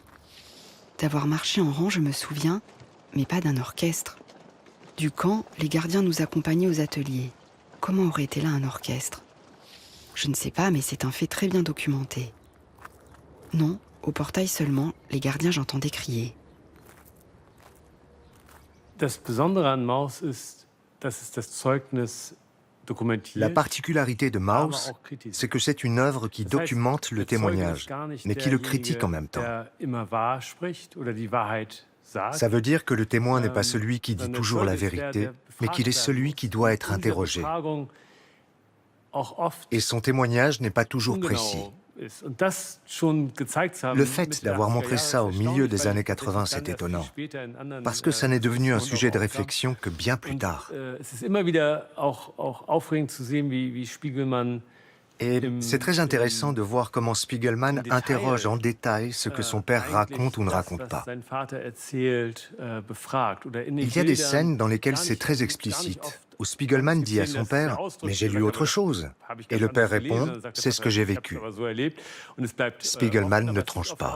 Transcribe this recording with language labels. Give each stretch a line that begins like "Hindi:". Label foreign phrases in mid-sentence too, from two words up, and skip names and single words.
French: D'avoir marché en rang, je me souviens, mais pas d'un orchestre. Du camp, les gardiens nous accompagnaient aux ateliers. Comment aurait été là un orchestre ? Je ne sais pas, mais c'est un fait très bien documenté. Non, au portail seulement, les gardiens j'entendais crier.
German: Das Besondere an Maus ist, dass es das Zeugnis dokumentiert.
French: La particularité de Maus, c'est que c'est une œuvre qui documente le témoignage, mais qui le critique en même temps. Ça veut dire que le témoin n'est pas celui qui dit toujours la vérité, mais qu'il est celui qui doit être interrogé. Et son témoignage n'est pas toujours précis. Le fait d'avoir montré ça au milieu des années 80, c'est étonnant, parce que ça n'est devenu un sujet de réflexion que bien plus tard.
German: Es ist immer wieder auch aufregend zu sehen, wie Spiegelman
French: Et c'est très intéressant de voir comment Spiegelman interroge en détail ce que son père raconte ou ne raconte pas. Il y a des scènes dans lesquelles c'est très explicite, où Spiegelman dit à son père « Mais j'ai lu autre chose ». Et le père répond « C'est ce que j'ai vécu ». Spiegelman ne tranche pas.